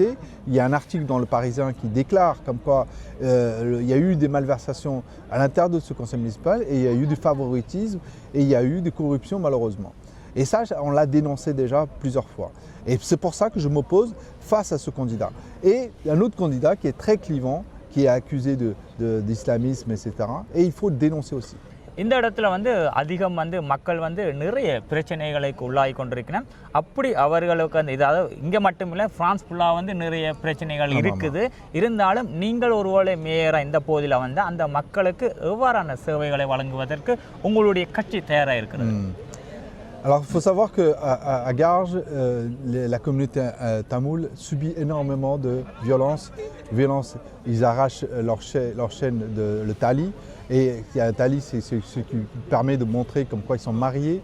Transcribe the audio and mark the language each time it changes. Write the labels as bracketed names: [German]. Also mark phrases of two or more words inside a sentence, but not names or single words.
[French] Il y a un article dans le Parisien qui déclare comme quoi il y a eu des malversations à l'intérieur de ce conseil municipal et il y a eu du favoritisme et il y a eu des corruptions malheureusement. Et ça, on l'a dénoncé déjà plusieurs fois. Et c'est pour ça que je m'oppose face à ce candidat. Et il y a un autre candidat qui est très clivant, qui est accusé d'islamisme, etc. Et il faut le dénoncer aussi. [Tamil] இந்த இடத்துல வந்து அதிகம் வந்து மக்கள் வந்து நிறைய பிரச்சனைகளுக்கு உள்ளாகி கொண்டிருக்கிறேன். அப்படி அவர்களுக்கு அந்த இதாவது இங்கே மட்டும் இல்லை, பிரான்ஸ் ஃபுல்லாக வந்து நிறைய பிரச்சனைகள் இருக்குது. இருந்தாலும் நீங்கள் ஒருவேளை மேயராக இந்த போதில் வந்து அந்த மக்களுக்கு எவ்வாறான சேவைகளை வழங்குவதற்கு உங்களுடைய கட்சி தயாராக இருக்கிறது? [French] Alors il faut savoir qu'à Garges, la communauté tamoule subit énormément de violence. Ils arrachent leur chaîne le tali. Et un tali, c'est ce qui permet de montrer comme quoi ils sont mariés.